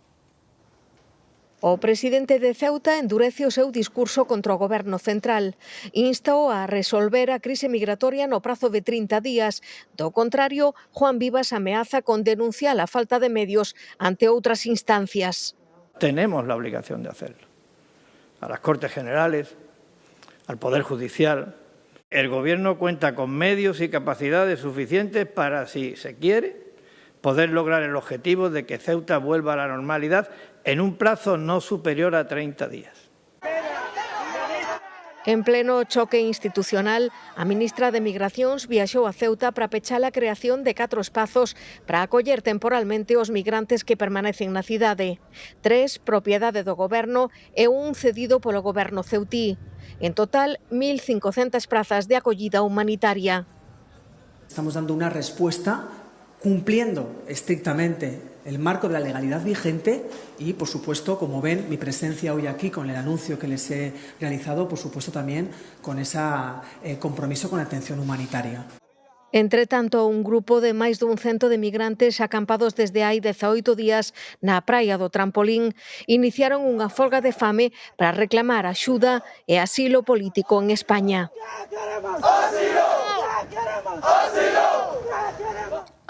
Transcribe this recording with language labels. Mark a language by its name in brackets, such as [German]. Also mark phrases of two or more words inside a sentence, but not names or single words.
[Galician] O presidente de Ceuta endurece o seu discurso contra o Goberno central. Instao a resolver a crise migratoria no prazo de 30 días. Do contrario, Juan Vivas ameaza con denunciar a falta de medios ante outras instancias. [Spanish] Tenemos la obligación de hacerlo. A las Cortes Generales, al Poder Judicial. El Gobierno cuenta con medios y capacidades suficientes para, si se quiere, poder lograr el objetivo de que Ceuta vuelva a la normalidad en un plazo no superior a 30 días. [Galician] En pleno choque institucional, a ministra de Migracións viaxou a Ceuta para pechar a creación de 4 espazos para acoller temporalmente os migrantes que permanecen na cidade. 3 propiedade do Goberno e un cedido polo Goberno ceutí. En total, 1.500 prazas de acollida humanitaria. [Spanish] Estamos dando una respuesta cumpliendo estrictamente el marco de la legalidad vigente y, por supuesto, como ven, mi presencia hoy aquí con el anuncio que les he realizado, por supuesto, también con ese compromiso con la atención humanitaria. [Galician] Entre tanto, un grupo de máis dun 100 de migrantes acampados desde hai 18 días na praia do Trampolín iniciaron unha folga de fame para reclamar axuda e asilo político en España.